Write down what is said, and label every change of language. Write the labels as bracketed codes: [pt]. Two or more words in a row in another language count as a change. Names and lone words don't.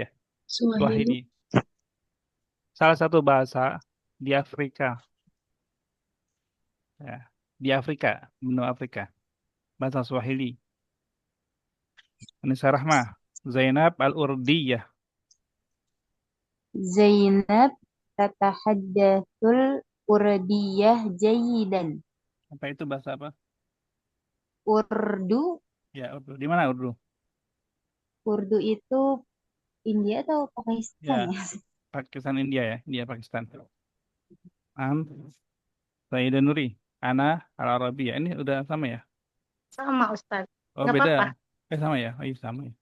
[id] Swahili. Swahili. Salah satu bahasa di Afrika. Ya, di Afrika, benua Afrika. Bahasa Swahili. Anissa Rahmah. [ar] زينب الأردية. زينب تتحدث الأردية جيدا. [id] Apa itu bahasa apa? Urdu, Ya, Urdu. Di mana Urdu? Urdu itu India atau Pakistan ya? Pakistan, India ya. India, Pakistan. Sayyidah Nuri. [ar] أنا العربية. [id] Ini udah sama ya? Sama Ustaz. Oh, Nggak beda. apa-apa. Sama ya? Oh, iya, sama ya.